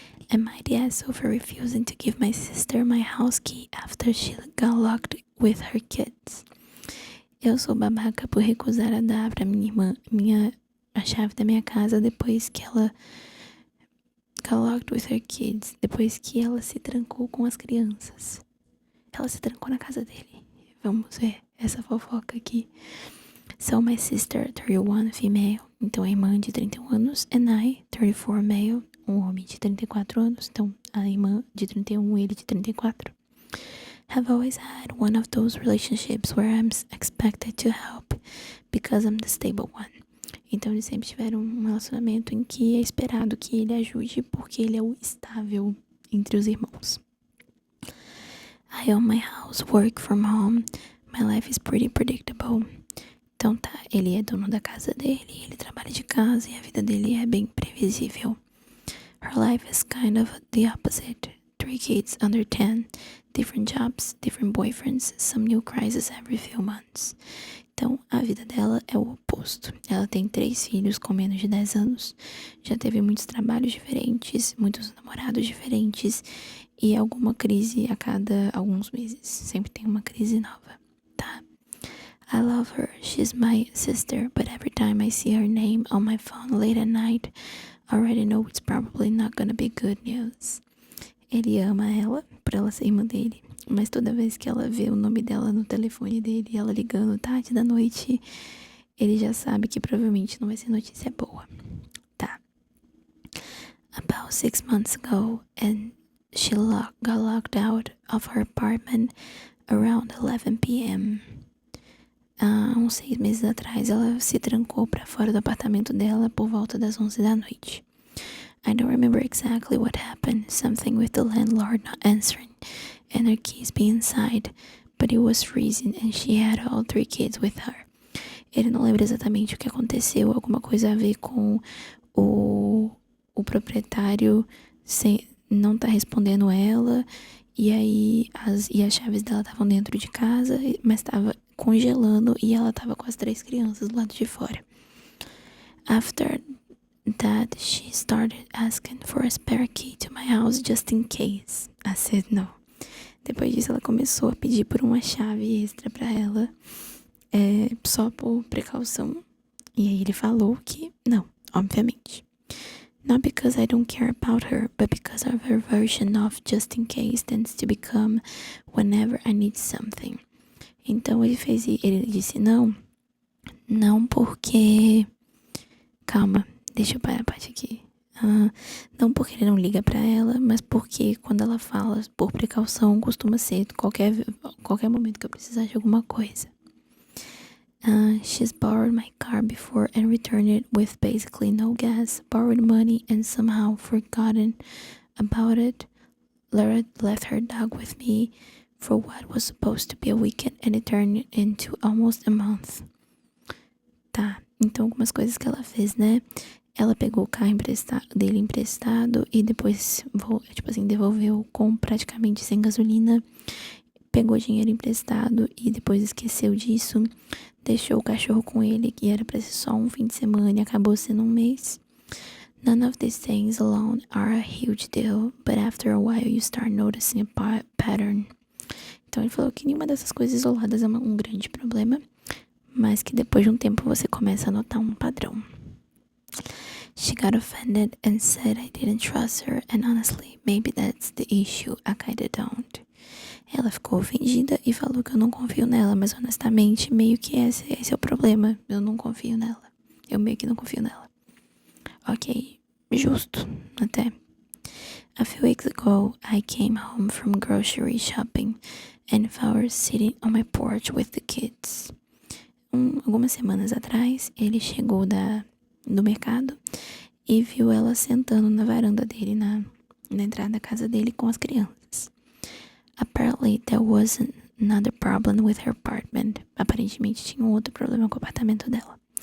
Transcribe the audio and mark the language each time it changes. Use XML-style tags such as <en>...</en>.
<en>Am I the asshole for refusing to give my sister my house key after she got locked with her kids?</en> <pt>Eu sou babaca por recusar a dar pra minha irmã a chave da minha casa depois que ela</pt> <en>got locked with her kids.</en> <pt>Depois que ela se trancou com as crianças. Ela se trancou na casa dele. Vamos ver essa fofoca aqui.</pt> <en>So my sister, 31, female.</en> <pt>Então a irmã de 31 anos.</pt> <en>And I, 34, male.</en> <pt>Um homem de 34 anos. Então a irmã de 31 e ele de 34.</pt> <en>Have always had one of those relationships where I'm expected to help because I'm the stable one.</en> <pt>Então eles sempre tiveram um relacionamento em que é esperado que ele ajude porque ele é o estável entre os irmãos.</pt> <en>I own my house, work from home. My life is pretty predictable.</en> <pt>Então tá, ele é dono da casa dele, ele trabalha de casa e a vida dele é bem previsível.</pt> <en>Her life is kind of the opposite. 3 kids under 10, different jobs, different boyfriends, some new crises every few months.</en> <pt>Então, a vida dela é o oposto. Ela tem 3 filhos com menos de 10 anos, já teve muitos trabalhos diferentes, muitos namorados diferentes e alguma crise a cada alguns meses. Sempre tem uma crise nova, tá?</pt> <en>I love her, she's my sister, but every time I see her name on my phone late at night, I already know it's probably not gonna be good news.</en> <pt>Ele ama ela, por ela ser irmã dele, mas toda vez que ela vê o nome dela no telefone dele, ela ligando tarde da noite, ele já sabe que provavelmente não vai ser notícia boa, tá?</pt> <en>about 6 months ago, and she got locked out of her apartment around 11 p.m.</en> <pt>Uns 6 meses atrás, ela se trancou pra fora do apartamento dela por volta das 11 da noite.</pt> <en>I don't remember exactly what happened, something with the landlord not answering and her keys being inside, but it was freezing and she had all 3 kids with her.</en> <pt>Ele não lembra exatamente o que aconteceu, alguma coisa a ver com o proprietário não tá respondendo ela, e aí as chaves dela estavam dentro de casa, mas tava congelando e ela tava com as 3 crianças do lado de fora.</pt> <en>After that, she started asking for a spare key to my house just in case. I said no.</en> <pt>Depois disso, ela começou a pedir por uma chave extra pra ela, só por precaução. E aí ele falou que não, obviamente.</pt> <en>Not because I don't care about her, but because of her version of just in case tends to become whenever I need something.</en> <pt>Então ele disse não porque... Calma, deixa eu parar a parte aqui. Não porque ele não liga pra ela, mas porque quando ela fala por precaução, costuma ser qualquer momento que eu precisar de alguma coisa.</pt> <en>She's borrowed my car before and returned it with basically no gas, borrowed money and somehow forgotten about it. Left her dog with me for what was supposed to be a weekend and it turned into almost a month.</en> <pt>Tá, então algumas coisas que ela fez, né? Ela pegou o carro dele emprestado e depois, devolveu com praticamente sem gasolina. Pegou dinheiro emprestado e depois esqueceu disso. Deixou o cachorro com ele, que era pra ser só um fim de semana e acabou sendo um mês.</pt> <en>None of these things alone are a huge deal, but after a while you start noticing a pattern.</en> <pt>Então ele falou que nenhuma dessas coisas isoladas é um grande problema, mas que depois de um tempo você começa a notar um padrão.</pt> <en>She got offended and said I didn't trust her, and honestly, maybe that's the issue, I kinda don't.</en> <pt>Ela ficou ofendida e falou que eu não confio nela, mas honestamente, meio que esse é o problema. Eu não confio nela. Eu meio que não confio nela. Ok, justo, até.</pt> <en>A few weeks ago, I came home from grocery shopping and found her sitting on my porch with the kids.</en> <pt>Algumas semanas atrás, ele chegou do mercado e viu ela sentando na varanda dele, na entrada da casa dele com as crianças.</pt> <en>Apparently, there was another problem with her apartment.</en> <pt>Aparentemente, tinha outro problema com o apartamento dela.</pt>